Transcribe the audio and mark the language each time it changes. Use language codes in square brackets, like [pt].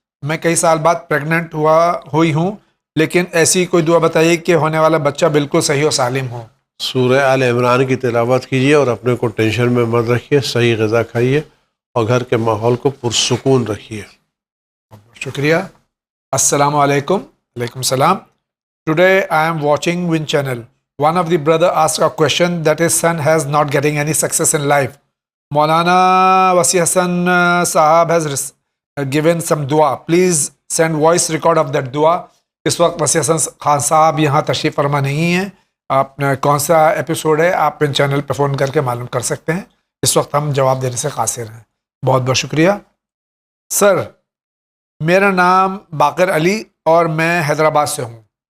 [ur] میں کئی سال بعد پریگننٹ ہوئی ہوں، لیکن ایسی کوئی دعا بتائیے کہ ہونے والا بچہ بالکل صحیح و سالم ہو. سورہ آل عمران کی تلاوت کیجیے اور اپنے کو ٹینشن میں مت رکھیے. صحیح غذا کھائیے اور گھر کے ماحول کو پرسکون رکھیے. شکریہ. السلام علیکم. وعلیکم السلام. [en] Today I am watching Win channel. One of the brother asked a question that his son has not getting any success in life. Maulana Wasi Hassan Sahab has given some dua. Please send voice record of that dua. [ur] اس وقت وسی حسن خان صاحب یہاں تشریف فرما نہیں ہیں. آپ نے کون سا ایپیسوڈ ہے آپ ان چینل پہ فون کر کے معلوم کر سکتے ہیں. اس وقت ہم جواب دینے سے قاصر ہیں. بہت بہت شکریہ. سر میرا نام باقر علی اور میں حیدرآباد سے ہوں.